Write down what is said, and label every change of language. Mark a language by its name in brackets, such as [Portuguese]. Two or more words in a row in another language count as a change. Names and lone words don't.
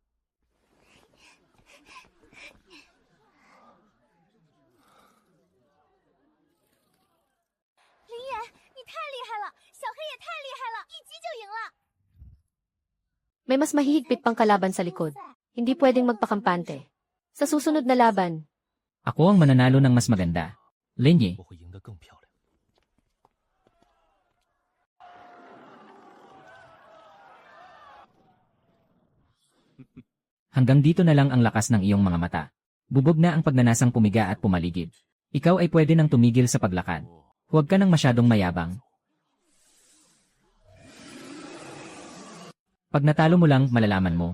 [Filipino] May mas mahihigpit pang kalaban sa likod. Hindi pwedeng magpakampante. Sa susunod na laban, Ako ang mananalo ng mas maganda. Linye, [Chinese] 我会赢得更漂亮。 [Filipino] hanggang dito na lang ang lakas ng iyong mga mata. Bubog na ang pagnanasang pumiga at pumaligid. Ikaw ay pwede nang tumigil sa paglakad. Huwag ka nang masyadong mayabang. Pag natalo mo lang, malalaman mo.